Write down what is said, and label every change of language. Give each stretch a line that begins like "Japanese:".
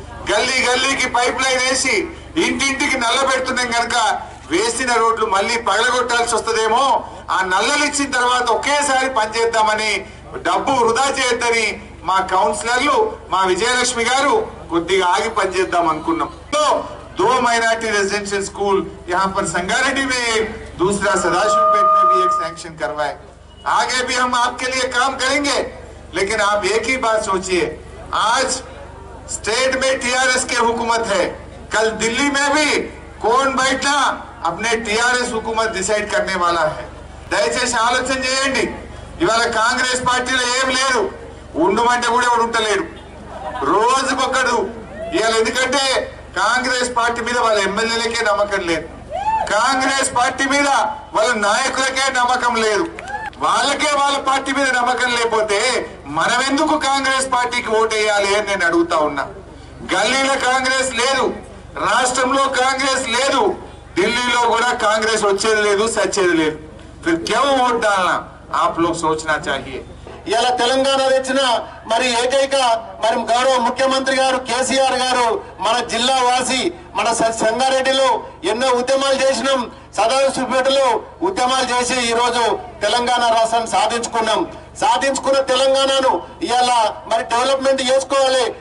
Telugu: గల్లీ గల్లీకి pipe line వేసి ఇంటింటికి నల్ల పెడుతున్నాం కనుక వేసిన రోడ్లు మళ్ళీ పగలగొట్టాల్సి వస్తుందేమో, ఆ నల్లలు ఇచ్చిన తర్వాత ఒకేసారి పనిచేద్దామని డబ్బు వృధా చేయొద్దని మా కౌన్సిలర్లు మా విజయలక్ష్మి గారు కొద్దిగా ఆగి పనిచేద్దాం అనుకున్నాం.
Hindi: 2 माइनॉरिटी रेजिडेंशियल स्कूल यहाँ पर संगारेड्डी में, दूसरा सदाशिवपेट में भी एक सैंक्शन करवाए. आगे भी हम आपके लिए काम करेंगे. लेकिन आप एक ही बात सोचिए, आज स्टेट में TRS की हुकूमत है, कल दिल्ली में भी कौन बैठना अपने TRS हुकूमत डिसाइड करने वाला है.
Telugu: దయచేసి ఆలోచన చేయండి. ఇవాళ కాంగ్రెస్ పార్టీలో ఏం లేదు, ఉండమంటే కూడా ఎవడు ఉంటలేడు, రోజుకొక్కడు. ఇవాళ ఎందుకంటే కాంగ్రెస్ పార్టీ మీద వాళ్ళ ఎమ్మెల్యేలకే నమ్మకం లేదు, కాంగ్రెస్ పార్టీ మీద వాళ్ళ నాయకులకే నమ్మకం లేదు. వాళ్ళకే వాళ్ళ పార్టీ మీద నమ్మకం లేకపోతే మనం ఎందుకు కాంగ్రెస్ పార్టీకి ఓటేయాలి అని నేను అడుగుతా ఉన్నా. గల్లీలో కాంగ్రెస్ లేదు, రాష్ట్రంలో కాంగ్రెస్ లేదు, ఢిల్లీలో కూడా కాంగ్రెస్ వచ్చేది లేదు, సచ్చేది లేదు.
Hindi: फिर क्यों वोट डालना, आप लोग सोचना चाहिए.
Telugu: ఇలా తెలంగాణ తెచ్చిన మరి ఏకైక మరి గౌరవ ముఖ్యమంత్రి గారు కేసీఆర్ గారు మన జిల్లా వాసి, మన సంగారెడ్డిలో ఎన్నో ఉద్యమాలు చేసినాం, సదాశివపేటలో ఉద్యమాలు చేసి ఈ రోజు తెలంగాణ రాష్ట్రాన్ని సాధించుకున్న తెలంగాణను ఇవాళ మరి డెవలప్మెంట్ చేసుకోవాలి.